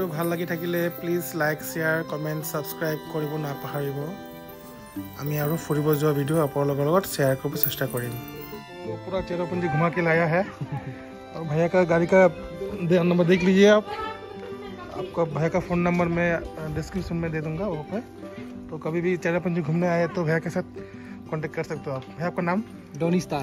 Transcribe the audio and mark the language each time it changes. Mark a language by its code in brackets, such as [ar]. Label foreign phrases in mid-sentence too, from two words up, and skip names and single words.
[as] লাগি থাকিলে প্লিজ লাইক শ্বেয়াৰ কমেণ্ট ছাবস্ক্ৰাইব কৰিব নাপাহৰিব আমি আৰু ফুৰিব যোৱা ভিডিঅ' আপোনালোকৰ লগত শ্বেয়াৰ কৰিব চেষ্টা কৰিম [hi] पूरा चेरापूंजी घुमा के लाया है और भैया का गाड़ी का नंबर देख लीजिए आप आपका भैया का फ़ोन नंबर मैं डिस्क्रिप्शन में दे दूंगा वहाँ पे तो कभी भी चेरापूंजी घूमने आए तो भैया के साथ कांटेक्ट कर सकते हो आप भैया आपका नाम डोनी स्टार